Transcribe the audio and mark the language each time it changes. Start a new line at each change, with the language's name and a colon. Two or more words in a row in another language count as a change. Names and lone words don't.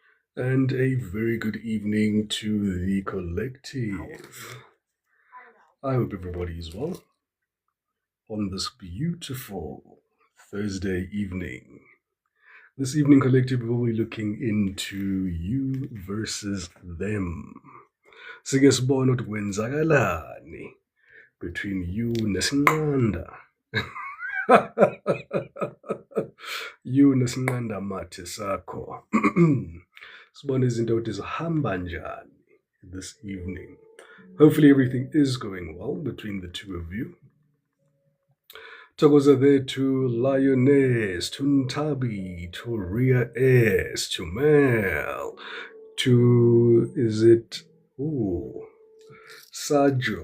English: And a very good evening to the collective. I hope everybody is well on this beautiful Thursday evening. This evening, collective, we'll be looking into you versus them.
North Ndebele: Sike sibone ukuthi kwenzakalani
English: between you
North Ndebele: nesinqanda. You nesinqanda mathe sakho. Sibone izinto ukuthi zihamba njani
English: this evening. Hopefully everything is going well between the two of you. Thokoza there to Lioness, to Ntabi, to Ria S, to Mel, to, is it, Sajo.